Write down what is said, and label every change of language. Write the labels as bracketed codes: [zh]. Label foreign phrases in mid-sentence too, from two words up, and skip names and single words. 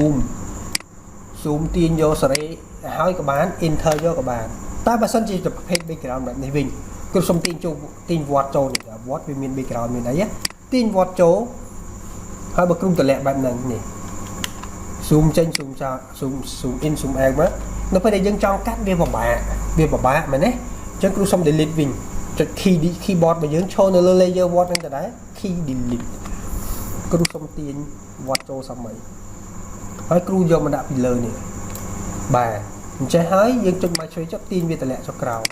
[km] zoom ទាញយកសេរីហើយក៏បាន enter យកក៏បានតែបើសិនជាប្រភេទ background បែបនេះវិញគ្រូសុំទាញវត្តចូលនេះ វត្តវាមាន background មានអីទាញវត្តចូលហើយបើគ្រូតម្លាក់បែបហ្នឹងនេះ zoom ចេញ zoom ចោល [en] zoom in zoom out [km] មកនៅពេលដែលយើងចង់កាត់វាពិបាកមែនទេអញ្ចឹងគ្រូសុំ delete វិញចុច keyboard របស់យើងឈរនៅលើ layer វត្តហ្នឹងទៅដែរ [en] key delete [km] គ្រូសុំទាញវត្តចូលសម័យហើយគ្រូយកមកដាក់ពីលើនេះបាទអញ្ចឹងហើយយើងចុចមកឆ្វេងចុចទាញវាតម្លាក់ចុះក្រោម